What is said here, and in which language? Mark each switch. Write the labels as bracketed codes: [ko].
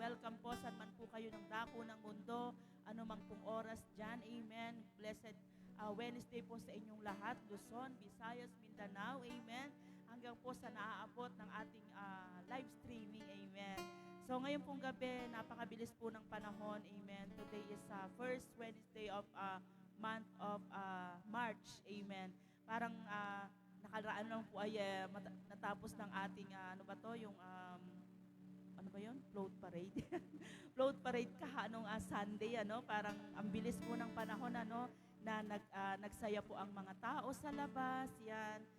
[tl] Welcome po saan man po kayo ng dako ng mundo, anumang pong oras dyan. Amen. Blessed Wednesday po sa inyong lahat, Luzon, Visayas, Mindanao. Amen. Hanggang po sa naaabot ng ating live streaming. Amen. So ngayon pong gabi, napakabilis po ng panahon. Amen. [en] Today is first Wednesday of month of March. Amen. [tl] Parang nakaraan lang po ay natapos ng ating yung ano ba yun? Float parade. Float parade anong Sunday, parang ang bilis po ng panahon na nagsaya po ang mga tao sa labas. Yan.